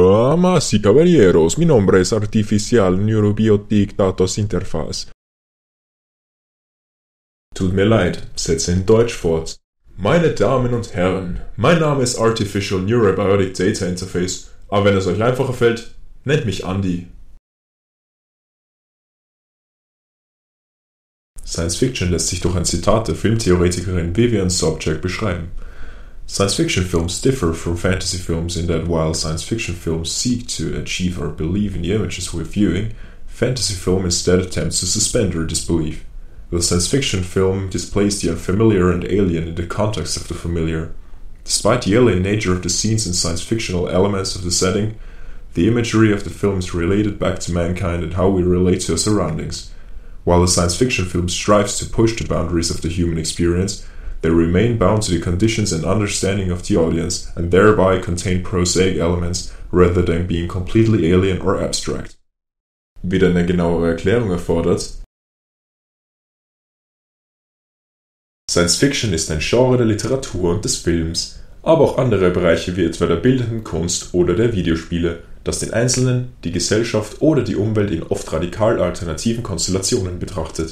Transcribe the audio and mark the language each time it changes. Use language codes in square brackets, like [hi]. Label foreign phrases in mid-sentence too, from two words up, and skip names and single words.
[es] Damas y caballeros, mi nombre es Artificial Neurobiotic Datos Interface. [de] Tut mir leid, setze in Deutsch fort. Meine Damen und Herren, mein Name ist Artificial Neurobiotic Data Interface, aber wenn es euch einfacher fällt, nennt mich Andy. Science Fiction lässt sich durch ein Zitat der Filmtheoretikerin Vivian Sobchak beschreiben. [en] Science fiction films differ from fantasy films in that while science fiction films seek to achieve our belief in the images we're viewing, fantasy film instead attempts to suspend our disbelief. The science fiction film displays the unfamiliar and alien in the context of the familiar. Despite the alien nature of the scenes and science fictional elements of the setting, the imagery of the film is related back to mankind and how we relate to our surroundings. While the science fiction film strives to push the boundaries of the human experience, they remain bound to the conditions and understanding of the audience and thereby contain prosaic elements rather than being completely alien or abstract. [de] Wieder eine genauere Erklärung erfordert. Science Fiction ist ein Genre der Literatur und des Films, aber auch andere Bereiche wie etwa der bildenden Kunst oder der Videospiele, das den Einzelnen, die Gesellschaft oder die Umwelt in oft radikal alternativen Konstellationen betrachtet.